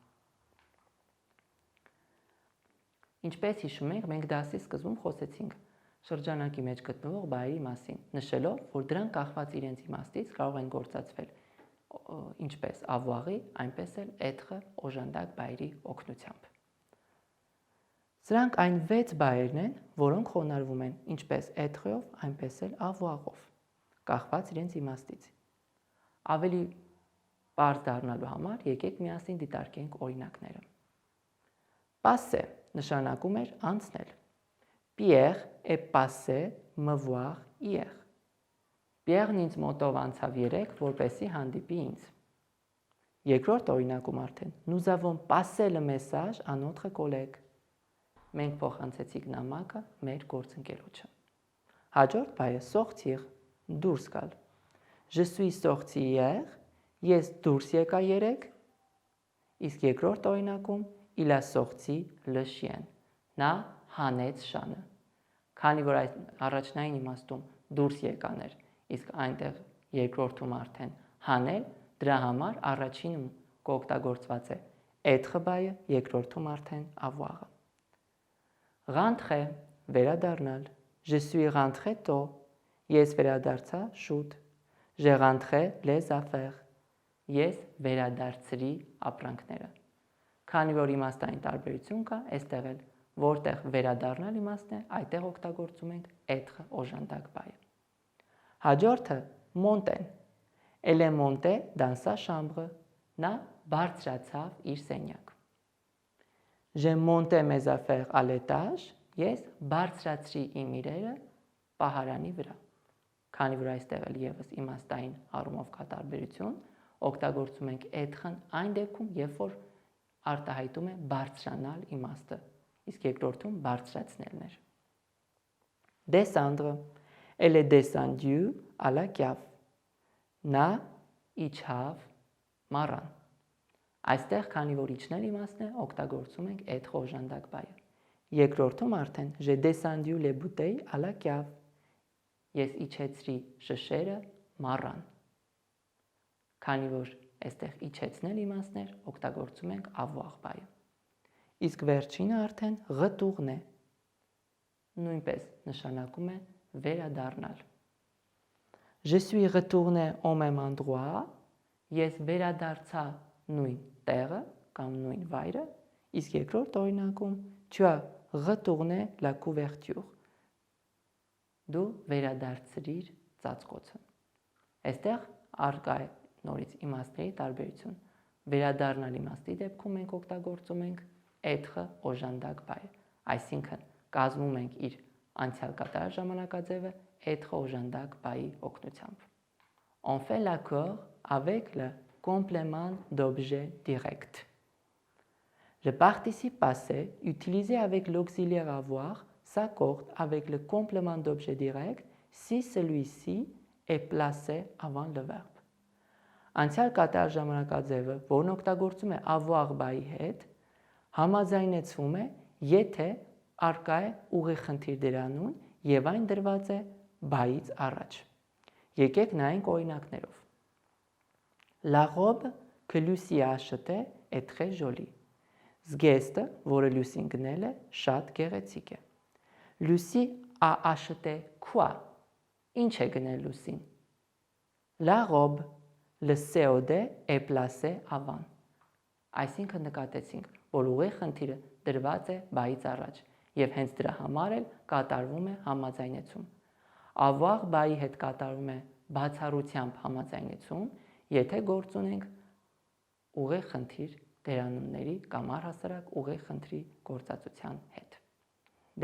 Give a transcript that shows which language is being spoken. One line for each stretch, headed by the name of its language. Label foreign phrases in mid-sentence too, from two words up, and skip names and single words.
Armenian: Ինչպես հիշում եք, մենք դասի սկզբում խոսեցինք շրջանակի մեջ գտնվող բայերի մասին, նշելով, որ դրանք կախված իրենց իմաստից կարող են գործածվել ինչպես avoir-ի, այնպես էլ être օժանդակ բայերի օգնությամբ։ Սրանք այն 6 բայերն են, որոնք խոնարհվում են ինչպես être-ով, այնպես էլ avoir-ով, կախված իրենց իմաստից։ Ավելի պարզ դառնալու համար եկեք միասին դիտարկենք օրինակները։ Passer նշանակում էր անցնել։
French: Pierre est passé me voir hier.
Armenian: Pierre-ն ինձ մոտով անցավ երեկ, որպեսզի հանդիպի ինձ։ Երկրորդ օրինակում արդեն
French: nous avons passé le message à notre collègue.
Armenian: Մենք փոխանցեցինք նամակը մեր գործընկերոջը։ Հաջորդ բայը sortir, դուրս գալ։
French: Je suis sorti hier,
Armenian: ես դուրս եկա երեկ, իսկ երկրորդ օրինակում
French: il a sorti le chien,
Armenian: նա հանեց շանը։ Քանի որ այդ առաջնային իմաստում դուրս եկաներ, իսկ այնտեղ երկրորդում արդեն հանել, դրա համար առաջինում կօգտագործված է être բայը, երկրորդում արդեն avoir-ը։
French: Rentrer, վերադառնալ։ Je suis rentré tôt,
Armenian: ես վերադարձա շուտ։
French: J'ai rentré les affaires,
Armenian: ես վերադարձրի ապրանքները։ Քանի որ իմաստային տարբերություն կա, այստեղ էլ որտեղ վերադառնալ իմաստն է, այդտեղ օգտագործում ենք être օժանդակ բայը։ Հաջորդը monter.
French: Elle est montée dans sa chambre,
Armenian: նա բարձրացավ իր սենյակ։
French: J'ai monté mes affaires à l'étage,
Armenian: ես բարձրացրի իմ իրերը պահարանի վրա։ Քանի որ այստեղ էլ եւս իմաստային առումով կա տարբերություն, օգտագործում ենք être-ն այն դեպքում, երբ որ արտահայտում է բարձրանալ իմաստը, իսկ երկրորդում բարձրացնելն էր։ Descendre.
French: Elle est descendue à la cave.
Armenian: Նա իջավ մառան։ Այստեղ, քանի որ իջնել իմաստն է, օգտագործում ենք être օժանդակ բայը։ Երկրորդում արդեն
French: j'ai descendu les bouteilles à la cave.
Armenian: Ես իջեցրի շշերը մառան։ Քանի որ այստեղ իջեցնել իմաստներ, օգտագործում ենք avoir բայը։ Իսկ վերջինը արդեն retourner. Նույնպես նշանակում է վերադառնալ։
French: Je suis retourné au même endroit.
Armenian: Ես վերադարձա նույն տեղը կամ նույն վայրը, իսկ երկրորդ օրինակում
French: tu as retourné la couverture.
Armenian: Դու վերադարձրիր ծածկոցը։ Այստեղ արկա է նորից իմաստների տարբերություն։ Վերադառնալ իմաստի դեպքում մենք օգտագործում ենք être օժանդակ բայ, այսինքն կազմում ենք իր անցյալ կատարյալ ժամանակաձևը être օժանդակ բայի օգնությամբ։
French: On fait l'accord avec le complément d'objet direct. Le participe passé utilisé avec l'auxiliaire avoir s'accorde avec le complément d'objet direct si celui-ci est placé avant le verbe.
Armenian: Անցյալ կատարյալ ժամանակաձևը, որն օգտագործում է avoir բայի հետ, համաձայնեցվում է, եթե արկա է ուղի խնդիր դերանուն եւ այն դրված է բայից առաջ։ Եկեք նայենք օրինակներով։
French: La robe que Lucie a achetée est très jolie.
Armenian: Զգեստը, որը Լյուսին գնել է, շատ գեղեցիկ է։
French: Lucie a acheté quoi?
Armenian: Ինչ է գնել Լուսին։
French: La robe, le COD est placé avant.
Armenian: Այսինքն նկատեցինք, որ ուղի խնդիրը դրված է բայից առաջ եւ հենց դրա համար էլ կատարվում է համաձայնեցում։ Avoir բայի հետ կատարվում է բացառությամբ համաձայնեցում, եթե գործ ունենք ուղի խնդիր դերանունների կամ առհասարակ ուղի խնդրի գործածության հետ։ Դե